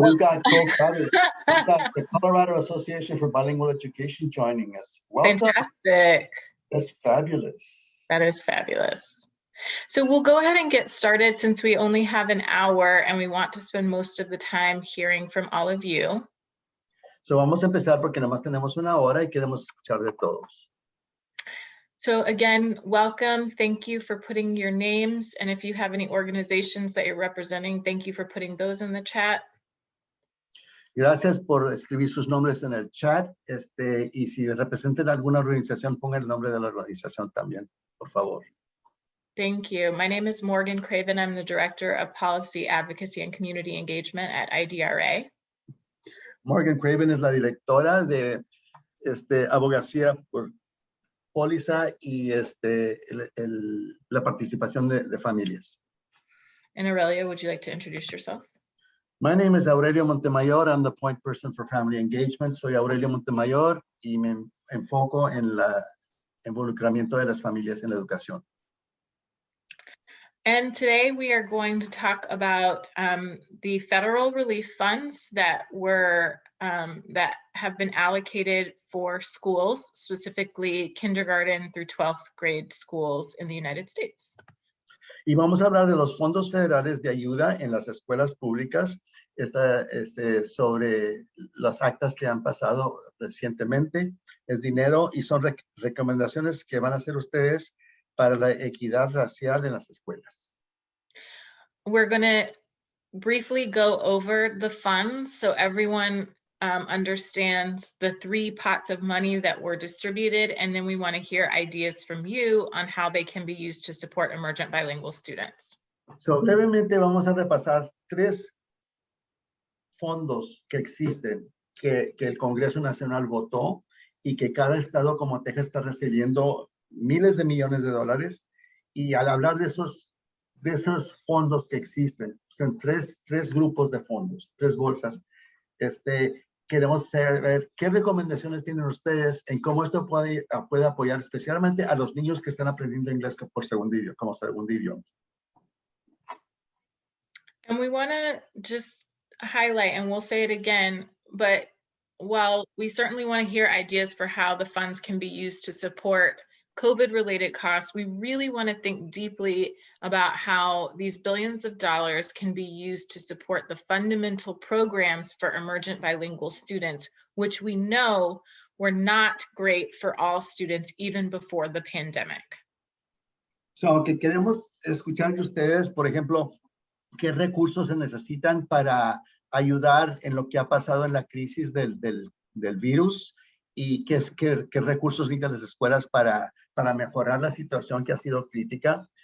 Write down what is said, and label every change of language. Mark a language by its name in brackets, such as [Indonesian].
[English] We've got the Colorado Association for Bilingual Education joining us. Welcome. Fantastic. That's fabulous. That is fabulous. So we'll go ahead and get started since we only have an hour and we want to spend most of the time hearing from all of you. [Spanish] So vamos a empezar porque nada más tenemos una hora y queremos escuchar de todos. [English] So again, welcome. Thank you for putting your names. And if you have any organizations that you're representing, thank you for putting those in the chat. [Spanish] Gracias por escribir sus nombres en el chat. Y si representan alguna organización, pongan el nombre de la organización también, por favor. [English] Thank you. My name is Morgan Craven. I'm the Director of Policy, Advocacy, and Community Engagement at IDRA. [Spanish] Morgan Craven es la directora de abogacía por póliza y la participación de familias. [English] And Aurelia, would you like to introduce yourself? My name is Aurelio Montemayor. I'm the point person for family engagement. [Spanish] Soy Aurelio Montemayor y me enfoco en el involucramiento de las familias en la educación. [English] And today we are going to talk about the federal relief funds that have been allocated for schools, specifically kindergarten through 12th grade schools in the United States. [Spanish] Y vamos a hablar de los fondos federales de ayuda en las escuelas públicas, sobre las actas que han pasado recientemente. Es dinero y son recomendaciones que van a hacer ustedes para la equidad racial en las escuelas. [English] We're going to briefly go over the funds so everyone understands the 3 pots of money that were distributed, and then we want to hear ideas from you on how they can be used to support emergent bilingual students. [Spanish] So, brevemente vamos a repasar 3 fondos que existen, que el Congreso Nacional votó y que cada estado como Texas está recibiendo miles de millones de dólares. Y al hablar de esos fondos que existen, son tres grupos de fondos, 3 bolsas. Queremos saber qué recomendaciones tienen ustedes en cómo esto puede apoyar especialmente a los niños que están aprendiendo inglés como segundo idioma. [English] And we want to just highlight, and we'll say it again, but while we certainly want to hear ideas for how the funds can be used to support COVID-related costs, we really want to think deeply about how these billions of dollars can be used to support the fundamental programs for emergent bilingual students, which we know were not great for all students even before the pandemic. [Spanish] So, que queremos escuchar de ustedes, por ejemplo, qué recursos se necesitan para ayudar en lo que ha pasado en la crisis del virus y qué recursos necesitan las escuelas para mejorar la situación que ha sido crítica.